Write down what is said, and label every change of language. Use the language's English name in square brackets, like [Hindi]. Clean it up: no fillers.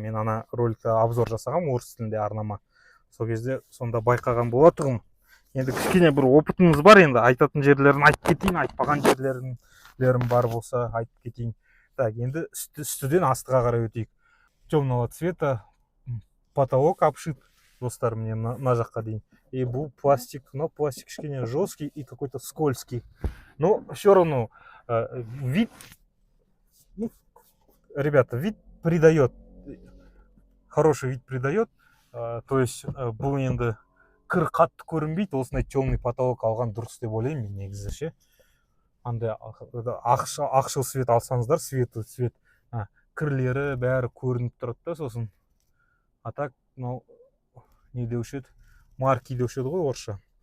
[Kazakh] Мен ана роликта обзор жасағам орыс тілінде арнама. Сол кезде сонда байқаған болатығым. Енді кішкене бір опытымыз бар, енді айтатын жерлерін айтып кетейін, айтпаған жерлерім бар болса айтып кетейін. Так, енді үстіден астыға қарай өтейік. [Russian] Темного цвета потолок обшит, [Kazakh] достар, мне на жаққа дейін. [Russian] И бұл пластик, но пластик кішкене жесткий и какой-то скользкий. Но все равно вид, ребята, вид придает, хороший вид придает. То есть [Kazakh] бұл енді кір қатты көрінбейді, осындай темный потолок алған дұрыс деп ойлаймын мен негізі ше. Андай ақшыл свет алсаңыздар, цвет кірлері бәрі көрініп тұрады да сосын. А так, мынау не деуші еді? Марки деуші еді ғой орысша.